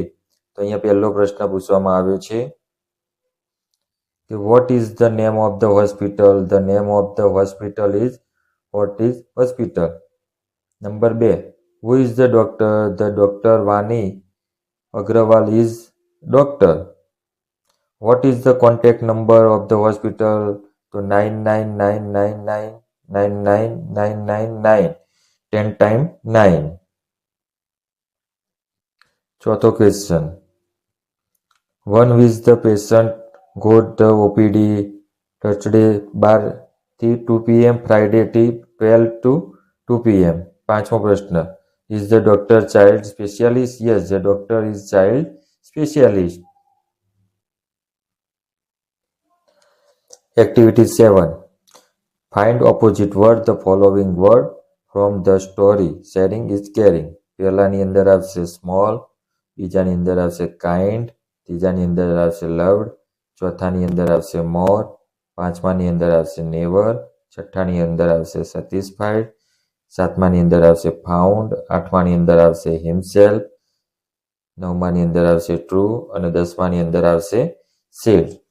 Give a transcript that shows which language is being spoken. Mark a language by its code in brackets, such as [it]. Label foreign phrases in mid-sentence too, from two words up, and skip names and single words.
[gu] તો અહીંયા પહેલો પ્રશ્ન પૂછવામાં આવ્યો છે કે [en] What is the name of the hospital? The name of the hospital is Fortis Hospital. Number 2, who is the doctor? The doctor વાણી અગ્રવાલ is doctor. What is the contact number of the hospital? તો 9999999999, 10 times 9. [gu] ચોથો ક્વેશ્ચન, [en] when is the patient got the OPD? Thursday 12 થી 2 PM, Friday 12 to 2 PM. [gu] પાંચમો પ્રશ્ન, [en] is the doctor child specialist? Yes, the doctor is child specialist. Activity 7, find opposite word the following word from the story. Sharing is caring. [gu] પહેલાની અંદર આવશે small, બીજાની અંદર આવશે kind, ત્રીજાની અંદર આવશે loved, ચોથાની અંદર આવશે more, પાંચમાની અંદર આવશે never, છઠ્ઠાની અંદર આવશે satisfied, સાતમાની અંદર આવશે found, આઠમાની અંદર આવશે himself, નવમાની અંદર આવશે true અને દસમાની અંદર આવશે said.